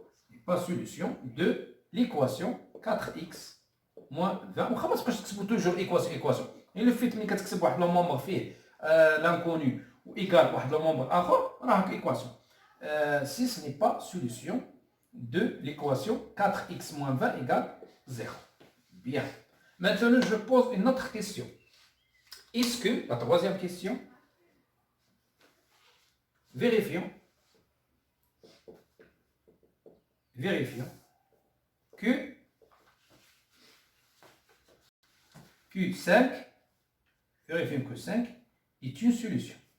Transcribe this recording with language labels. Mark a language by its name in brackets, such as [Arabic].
[French] N'est pas solution de l'équation 4x moins 20. [Arabic] وخا ما تبقاش تكتبوا توجور équation. Et le fait ملي كتكتب واحد لو مومبر فيه l'inconnu ou égal واحد لو مومبر اخر راه équation. [French] 6 n'est pas solution de l'équation 4x moins 20 égale 0. Bien. Maintenant, je pose une autre question. Est-ce que, la troisième question, vérifions que Q5, vérifions que 5 est une solution.